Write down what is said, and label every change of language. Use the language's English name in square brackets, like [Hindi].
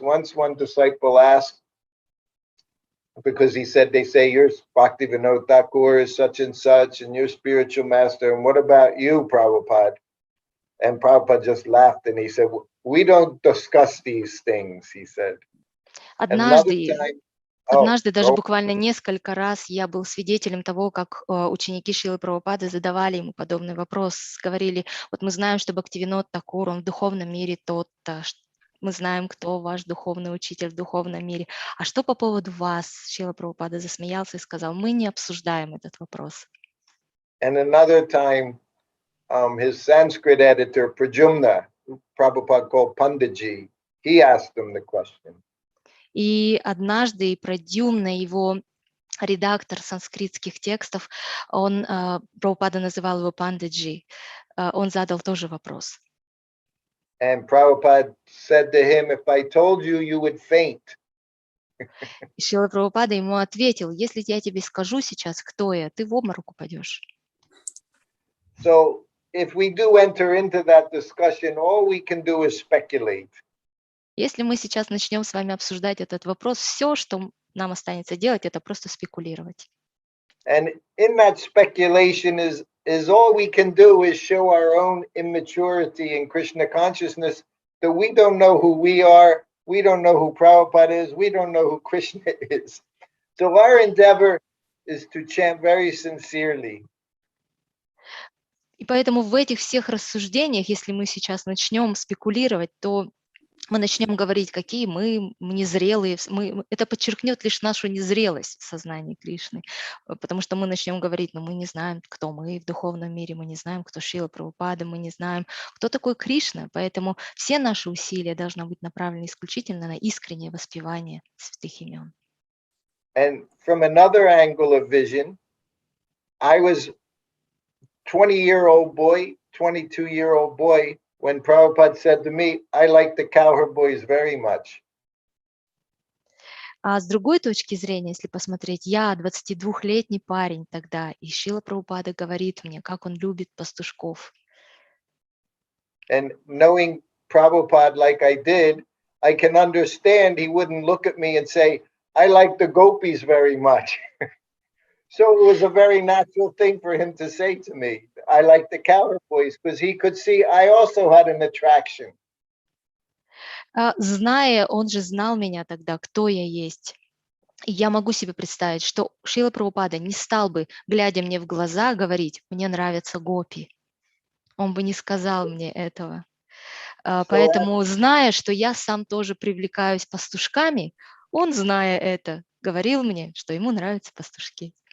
[English] Once one disciple asked, because he said, they say, your Bhaktivinoda Thakur is such and such, and your spiritual master, and what about you, Prabhupada? And Prabhupada just laughed and he said, we don't discuss these things, he said. [Russian] Однажды, даже буквально несколько раз я был свидетелем того, как ученики Шрилы Прабхупады задавали ему подобный вопрос. Говорили, вот мы знаем, что Бхактивинод Такур, он в духовном мире тот-то, мы знаем, кто ваш духовный учитель в духовном мире. А что по поводу вас? Шрила Прабхупада засмеялся и сказал, мы не обсуждаем этот вопрос. [English] And another time, his Sanskrit editor, Prajumna, who Prabhupada called Panditji, he asked him the question. [Russian] И однажды Прадьюмна, его редактор санскритских текстов, он, Прабхупада называл его Пандиджи, он задал тоже вопрос. [English] And Prabhupada said to him, if I told you, you would faint. [Russian] И Шрила Прабхупада ему ответил, если я тебе скажу сейчас, кто я, ты в обморок упадешь. [English] So if we do enter into that discussion, all we can do is speculate. [Russian] Если мы сейчас начнем с вами обсуждать этот вопрос, все, что нам останется делать, это просто спекулировать. [English] And in that speculation is all we can do is show our own immaturity in Krishna consciousness, that we don't know who we are, we don't know who Prabhupada is, we don't know who Krishna is. So our endeavor is to chant very sincerely. [Russian] И поэтому в этих всех рассуждениях, если мы сейчас начнем спекулировать, то мы начнем говорить, какие мы незрелые, это подчеркнет лишь нашу незрелость в сознании Кришны, потому что мы начнем говорить, но мы не знаем, кто мы в духовном мире, мы не знаем, кто Шрила Прабхупада, мы не знаем, кто такой Кришна, поэтому все наши усилия должны быть направлены исключительно на искреннее воспевание святых имен. [English] And from another angle of vision, I was 20-year-old boy, 22-year-old boy, when Prabhupada said to me, I like the cowherd boys very much. [Russian] А с другой точки зрения, если посмотреть, я 22-летний парень тогда, и Шрила Прабхупада говорит мне, как он любит пастушков. [English] And knowing Prabhupada like I did, I can understand he wouldn't look at me and say, I like the gopis very much. So it was a very natural thing for him to say to me, I like the cowherd boys, because he could see I also had an attraction. [Russian] Зная, он же знал меня тогда, кто я есть. И я могу себе представить, что Шрила Прабхупада не стал бы, глядя мне в глаза, говорить, мне нравятся гопи. Он бы не сказал мне этого. Поэтому, зная, что я сам тоже привлекаюсь пастушками, он, зная это, говорил мне, что ему нравятся пастушки.